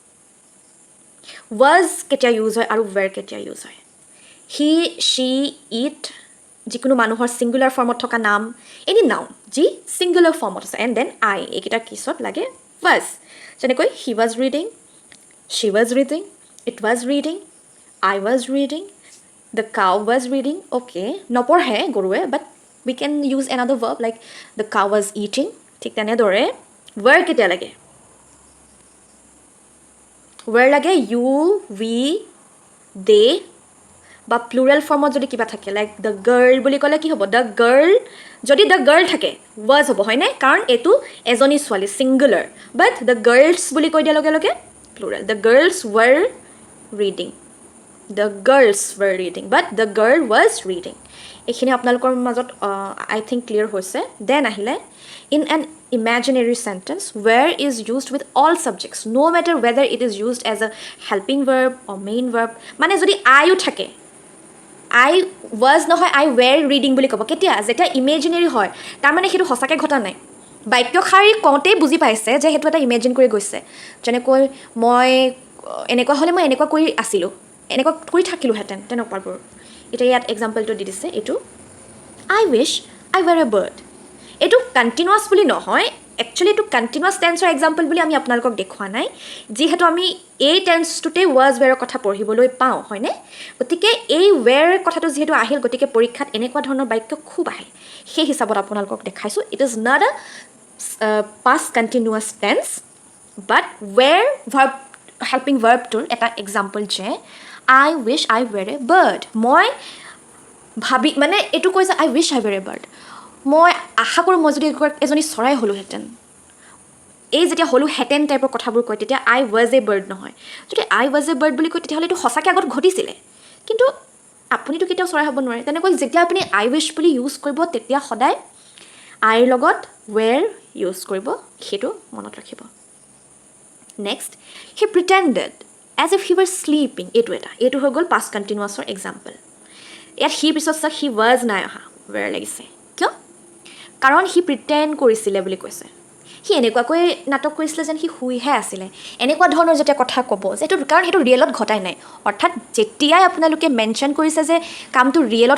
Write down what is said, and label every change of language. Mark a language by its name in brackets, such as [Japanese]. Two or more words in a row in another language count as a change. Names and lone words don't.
[Assamese] ৱাজ কেতিয়া ইউজ হয় আৰু ৱেৰ কেতিয়া ইউজ হয় [English] he she it [Assamese] যিকোনো মানুহৰ [English] singular formত [Assamese] থকা নাম [English] any noun [Assamese] যি [English] singular formত [Assamese] আছে [English] and then I [Assamese] এইকেইটাৰ পিছত লাগে ৱাজ যেনেকৈ [English] he was reading she was reading it was reading I was reading, the cow was reading, [Assamese] okay, নপঢ়ে গৰুৱে [English] but we can use another verb like the cow was eating, [Assamese] ঠিক তেনেদৰে where কেতিয়া লাগে where লাগে [English] you, we, they [Assamese] বা [English] plural formত [Assamese] যদি কিবা থাকে [English] like the girl [Assamese] বুলি ক'লে কি হ'ব [English] the girl [Assamese] যদি [English] the girl [Assamese] থাকে ৱাজ হ'ব হয়নে কাৰণ এইটো এজনী ছোৱালী [English] singular but the girls [Assamese] বুলি কৈ দিয়াৰ লগে লগে [English] plural the girls were reading The girls were reading, but the girl was reading. [Assamese] এইখিনি আপোনালোকৰ মাজত [English] I think clear [Assamese] হৈছে then আহিলে [English] in an imaginary sentence where is used with all subjects no matter whether it is used as a helping verb or main verb [Assamese] মানে যদি আইও থাকে I was নহয় [English] I were reading [Assamese] বুলি ক'ব কেতিয়া যেতিয়া ইমেজিনেৰী হয় তাৰমানে সেইটো সঁচাকৈ ঘটা নাই বাক্যশাৰী কওঁতেই বুজি পাইছে যে সেইটো এটা ইমেজিন কৰি গৈছে যেনেকৈ মই এনেকুৱা হ'লে মই এনেকুৱা কৰি আছিলোঁ এনেকুৱা কৰি থাকিলোহেঁতেন তেনেকুৱাবোৰ এতিয়া ইয়াত এক্সাম্পলটো দি দিছে এইটো [English] I wish I were a [Assamese] বাৰ্ড এইটো কণ্টিনিউৱাছ বুলি নহয় একচুৱেলি এইটো [English] continuous tenseৰ example [Assamese] বুলি আমি আপোনালোকক দেখুওৱা নাই যিহেতু আমি এই টেন্সটোতে [English] was wereৰ [Assamese] কথা পঢ়িবলৈ পাওঁ হয়নে গতিকে এই ৱেৰ কথাটো যিহেতু আহিল গতিকে পৰীক্ষাত এনেকুৱা ধৰণৰ বাক্য খুব আহে সেই হিচাপত আপোনালোকক দেখাইছোঁ [English] it is not a past continuous tense but were verb helping verbটোৰ [Assamese] এটা এক্সাম্পল যে [English] I wish I were a bird. [Assamese] মই ভাবি মানে এইটো কৈছে [English] I wish I were a bird. [Assamese] মই আশা কৰোঁ মই যদি এজনী চৰাই হ'লোহেঁতেন এই যেতিয়া হ'লোহেঁতেন টাইপৰ কথাবোৰ কয় তেতিয়া [English] I was a bird [Assamese] নহয় যদি [English] I was a bird [Assamese] বুলি কয় তেতিয়াহ'লে এইটো সঁচাকৈ আগত ঘটিছিলে কিন্তু আপুনিতো কেতিয়াও চৰাই হ'ব নোৱাৰে তেনেকৈ যেতিয়া আপুনি [English] I wish [Assamese] বুলি ইউজ কৰিব তেতিয়া সদায় আইৰ লগত were ইউজ কৰিব সেইটো মনত ৰাখিব নেক্সট [English] he pretended as if he were sleeping [Assamese] এইটো হৈ গ'ল [English] past continuousৰ [Assamese] এক্সাম্পল ইয়াত হি পিছত চাওক [English] he was [Assamese] নাই অহা ৱেৰ লাগিছে কিয় কাৰণ হি প্ৰিটেণ্ড কৰিছিলে বুলি কৈছে সি এনেকুৱাকৈ নাটক কৰিছিলে যেন সি শুইহে আছিলে এনেকুৱা ধৰণৰ যেতিয়া কথা ক'ব যে এইটো কাৰণ সেইটো ৰিয়েলত ঘটাই নাই অৰ্থাৎ যেতিয়াই আপোনালোকে মেনশ্যন কৰিছে যে কামটো ৰিয়েলত